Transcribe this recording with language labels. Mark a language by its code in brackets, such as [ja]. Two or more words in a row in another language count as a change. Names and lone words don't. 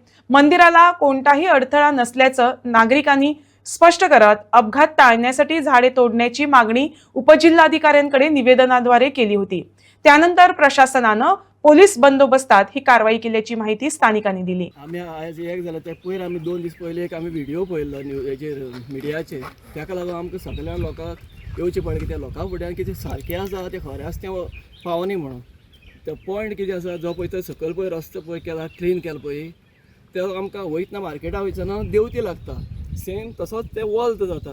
[mr] मंदिराला कोणताही अडथळा नसल्याचं नागरिकांनी स्पष्ट करत अपघात टाळण्यासाठी झाडे तोडण्याची मागणी उपजिल्हाधिकाऱ्यांकडे निवेदनाद्वारे केली होती। त्यानंतर प्रशासनाने पोलीस बंदोबस्तात ही कारवाई केल्याची माहिती स्थानिकांनी दिली। [kok] आम्ही आज एक झालं त्या पयर आम्ही 2 दीस पयलीं एक आम्ही व्हिडिओ पळयल्लो हेचेर मिडियाचेर, ताका लागून आमकां सगळ्या लोकांक येवचें पडलें की त्या लोकां फुड्यान कितें सारकें आसा तें खरें आसा तें पावनी म्हणून। तो पॉयंट कितें आसा जो पळय तो सकयल पळय रस्तो पळय केला क्लीन केला पळय तो आमकां वयतना मार्केटां वयतना देंवती लागता, सेम तसोच ते वॉल्त जाता।